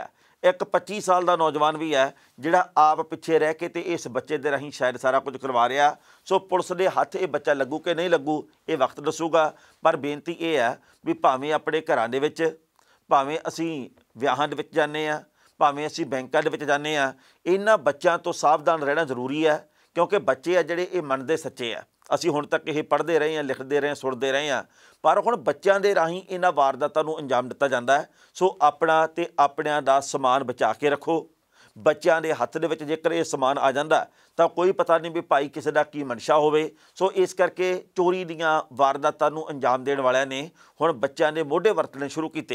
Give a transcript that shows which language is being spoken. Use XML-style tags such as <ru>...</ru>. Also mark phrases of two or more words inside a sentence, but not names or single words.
<pa>ਇੱਕ 25 ਸਾਲ ਦਾ ਨੌਜਵਾਨ ਵੀ ਹੈ ਜਿਹੜਾ ਆਪ ਪਿੱਛੇ ਰਹਿ ਕੇ ਤੇ ਇਸ ਬੱਚੇ ਦੇ ਰਾਹੀਂ ਸ਼ਾਇਦ ਸਾਰਾ ਕੁਝ ਕਰਵਾ ਰਿਹਾ। ਸੋ ਪੁਲਿਸ ਦੇ ਹੱਥ ਇਹ ਬੱਚਾ ਲੱਗੂ ਕਿ ਨਹੀਂ ਲੱਗੂ ਇਹ ਵਕਤ ਦੱਸੂਗਾ, ਪਰ ਬੇਨਤੀ ਇਹ ਹੈ ਵੀ ਭਾਵੇਂ ਆਪਣੇ ਘਰਾਂ ਦੇ ਵਿੱਚ, ਭਾਵੇਂ ਅਸੀਂ ਵਿਆਹਾਂ ਦੇ ਵਿੱਚ ਜਾਂਦੇ ਹਾਂ, ਭਾਵੇਂ ਅਸੀਂ ਬੈਂਕਾਂ ਦੇ ਵਿੱਚ ਜਾਂਦੇ ਹਾਂ, ਇਹਨਾਂ ਬੱਚਿਆਂ ਤੋਂ ਸਾਵਧਾਨ ਰਹਿਣਾ ਜ਼ਰੂਰੀ ਹੈ, ਕਿਉਂਕਿ ਬੱਚੇ ਆ ਜਿਹੜੇ ਯੇ ਮੰਨਦੇ ਸੱਚੇ ਆ। ਅਸੀਂ ਹੁਣ</pa> <hi>तक ये पढ़ते रहे हैं, लिखते रहे हैं, सुनते रहे हैं, पर</hi> <pa>ਹੁਣ ਬੱਚਿਆਂ ਦੇ ਰਾਹੀਂ ਇਹਨਾਂ ਵਾਰਦਾਤਾਂ ਨੂੰ ਅੰਜਾਮ ਦਿੱਤਾ ਜਾਂਦਾ ਹੈ। ਸੋ ਆਪਣਾ ਤੇ ਆਪਣਿਆਂ ਦਾ ਸਮਾਨ ਬਚਾ ਕੇ ਰੱਖੋ। ਬੱਚਿਆਂ ਦੇ ਹੱਥ ਦੇ ਵਿੱਚ ਜੇਕਰ ਇਹ ਸਮਾਨ ਆ ਜਾਂਦਾ ਤਾਂ ਕੋਈ ਪਤਾ ਨਹੀਂ ਵੀ ਭਾਈ ਕਿਸੇ ਦਾ ਕੀ ਮਨਸ਼ਾ ਹੋਵੇ। ਸੋ ਇਸ ਕਰਕੇ ਚੋਰੀ ਦੀਆਂ ਵਾਰਦਾਤਾਂ ਨੂੰ ਅੰਜਾਮ ਦੇਣ ਵਾਲਿਆਂ ਨੇ ਹੁਣ ਬੱਚਿਆਂ ਦੇ ਮੋਢੇ ਵਰਤਣੇ ਸ਼ੁਰੂ ਕੀਤੇ ਆ।</pa>